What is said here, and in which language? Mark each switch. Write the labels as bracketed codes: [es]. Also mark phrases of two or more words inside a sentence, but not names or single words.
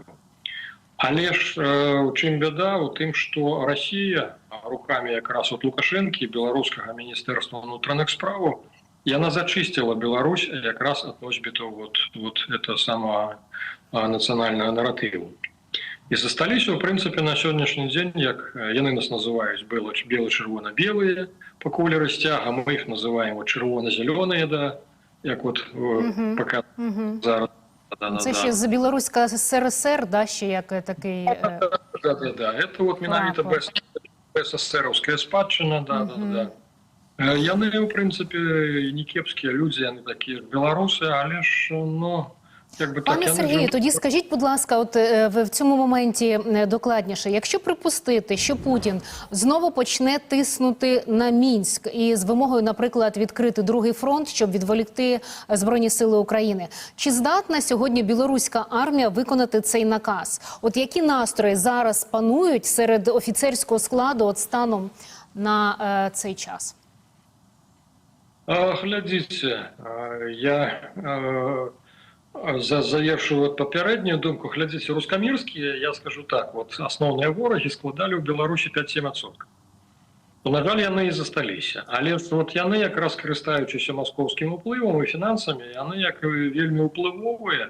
[be] Але ж у чым бяда у тым, што Расія рукамі якраз от Лукашэнкі, беларускага міністэрства ўнутраных справаў, яна зачысціла Беларусь якраз ад носьбітаў [ru] вот это самого [be] нацыянальнага наратыву. І засталіся, у прынцыпе, на сённяшні дзень, як яны нас называюць бело-чырвона-белыя па колеры сцяга, мы іх называем чырвона-зялёныя, да, як от пока зараз. [uk] Це ще з Білоруська СРСР, да, ще як такий... [be] Да. Это вот менавіта БССРовская спадчына, да. Яны, у прынцыпе, не кепскія людзі, яны такія беларусы, але ж, ну... [uk] Пане Сергію, тоді скажіть, будь ласка, от в цьому моменті докладніше, якщо припустити, що Путін знову почне тиснути на Мінськ і з вимогою, наприклад, відкрити другий фронт, щоб відволікти Збройні сили України, чи здатна сьогодні білоруська армія виконати цей наказ? От які настрої зараз панують серед офіцерського складу от станом на цей час? [be] Глядзіце, я... завершую папярэднюю думку. Глядзіце, рускамірскія, я скажу так, вот асноўныя ворагі складалі ў Беларусі 5-7%. На жаль, яны і засталіся. Але вот яны якраз карыстаючыся маскоўскім уплывам і фінансамі, яны як вельмі ўплывовыя.